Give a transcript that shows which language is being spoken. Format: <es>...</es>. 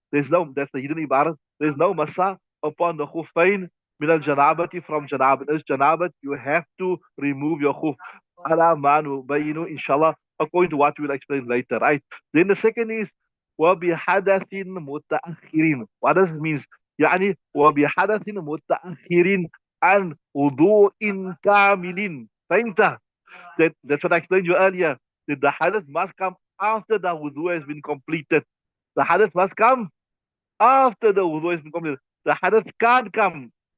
<en>There's no, that's the hidden ibarat. There's no masa upon the khuffain</en> <ar>من الجنابة</ar> <en>from janabat. As janabat, you have to remove your khuf.</en> <ar>على ما نبينه</ar> <en>inshallah, according to what we'll explain later, right? Then the second is</en> <ar>وبحدث متأخرين.</ar> <en>What does it mean?</en> <ar>يعني وبحدث متأخرين عن وضوء كامل. فهمت؟</ar> <en>That's what I explained to you earlier. That the hadith must come after the wudu has been completed. The hadith must come after the wudu has been completed. The hadith can't come.</en>